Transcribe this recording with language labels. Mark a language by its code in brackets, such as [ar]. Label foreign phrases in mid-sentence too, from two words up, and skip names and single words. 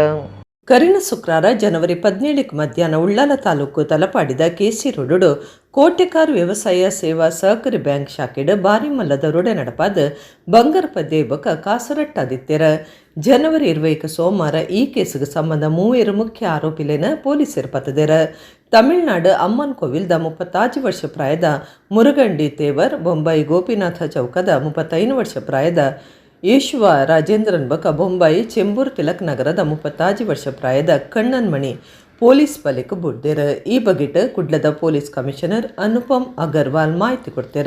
[tcy] ಕರಿನ ಶುಕ್ರವಾರ ಜನವರಿ 17 ಮಧ್ಯಾಹ್ನ ಉಳ್ಳಾಲ ತಾಲೂಕು ತಲಪಾಡಿದ KC ರೋಡು ಕೋಟೆಕಾರ್ ವ್ಯವಸಾಯ ಸೇವಾ ಸಹಕಾರಿ ಬ್ಯಾಂಕ್ ಶಾಖೆಡ್ ಬಾರಿಮಲ್ಲ ದರೋಡೆ ನಡಪಾದ ಬಂಗಾರಪದ್ದೆ ಬಕ ಕಾಸರಟ್ಟಾದಿತ್ತೆರ. ಜನವರಿ 20 ಸೋಮವಾರ ಈ ಕೇಸಿಗೆ ಸಂಬಂಧ ಮೂವರು ಮುಖ್ಯ ಆರೋಪಿಲೇನ ಪೊಲೀಸರು ಪತ್ತದೇರ. ತಮಿಳುನಾಡು ಅಮ್ಮನ್ ಕೋವಿಲ್ದ 35 ವರ್ಷ ಪ್ರಾಯದ ಮುರುಗಂಡಿ ತೇವರ್, ಬೊಂಬಾಯಿ ಗೋಪಿನಾಥ ಚೌಕದ 35 ವರ್ಷ ಪ್ರಾಯದ ಈಶ್ವ ರಾಜೇಂದ್ರನ್ ಬಕ ಬೊಂಬಾಯಿ ಚೆಂಬೂರ್ ತಿಲಕ್ ನಗರದ 35 ವರ್ಷ ಪ್ರಾಯದ ಕಣ್ಣನ್ ಮಣಿ ಪೊಲೀಸ್ ಬಲೆಗೆ ಬುಡ್ದಿರ. ಈ ಬಗೆಟ್ ಕುಡ್ಲದ ಪೊಲೀಸ್ ಕಮಿಷನರ್ ಅನುಪಮ್ ಅಗರ್ವಾಲ್ ಮಾಹಿತಿ ಕೊಡ್ತೀರ.